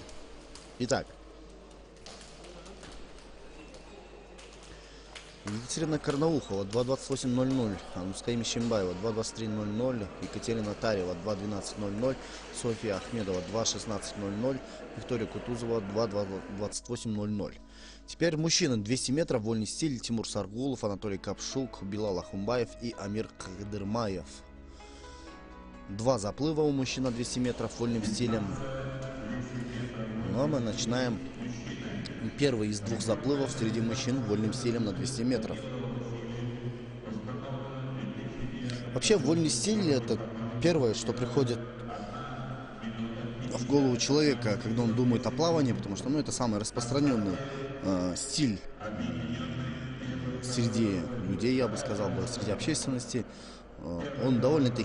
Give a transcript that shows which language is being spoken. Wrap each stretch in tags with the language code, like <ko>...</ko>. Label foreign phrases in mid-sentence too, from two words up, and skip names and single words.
<ru>Итак, Екатерина Карнаухова 2.28.00, Анускай Мищембаева 2.23.00, Екатерина Тарева 2.12.00, Софья Ахмедова 2.16.00, Виктория Кутузова 2.28.00. Теперь мужчины 200 метров, вольный стиль, Тимур Саргулов, Анатолий Капшук, Билал Ахумбаев и Амир Кадырмаев. 2 заплыва у мужчин на 200 метров вольным стилем. Ну а мы начинаем первый из 2 заплывов среди мужчин вольным стилем на 200 метров. Вообще, вольный стиль — это первое, что приходит в голову человека, когда он думает о плавании, потому что, это самый распространенный стиль среди людей, я бы сказал, среди общественности.</ru>